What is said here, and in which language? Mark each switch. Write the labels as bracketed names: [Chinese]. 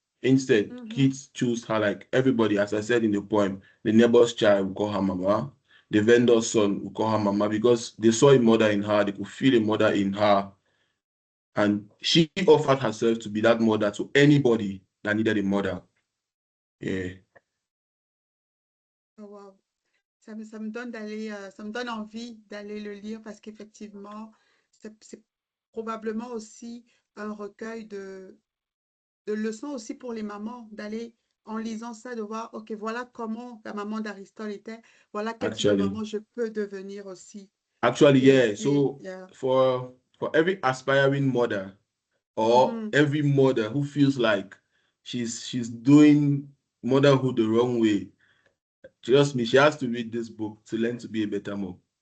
[English] Instead, kids choose her like everybody, as I said in the poem. The neighbor's child will call her mama. The vendor's son will call her mama because they saw a mother in her. They could feel a mother in her. And she offered herself to be that mother to anybody that needed a mother. Yeah. Oh, wow. [French] Ça me donne ça me donne envie d'aller le lire parce qu'effectivement, c'est probablement aussi un recueil de leçons aussi pour les mamans, d'aller en lisant ça, de voir, OK, voilà comment la maman d'Aristote était, voilà quel type de maman je peux devenir aussi. [English] Actually, [French] Et [English] So for every aspiring mother or every mother who feels like she's doing motherhood the wrong way, trust me, she has to read this book to learn to be a better mom.